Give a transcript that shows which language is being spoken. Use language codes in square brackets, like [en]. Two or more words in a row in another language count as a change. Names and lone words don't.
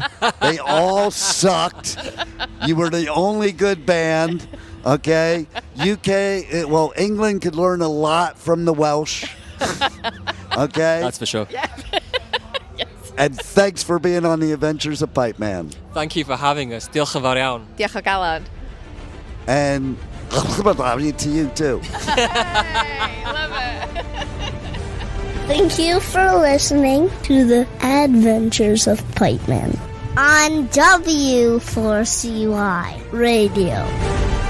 [en] They all sucked. You were the only good band. Okay? England could learn a lot from the Welsh. Okay? That's for sure. Yes. And thanks for being on the Adventures of Pipeman. Thank you for having us. [cy] Diolch yn fawr iawn. Diolch o galon. [en] And to you too. Hey, love it. Thank you for listening to the Adventures of Pipeman on W4CY Radio.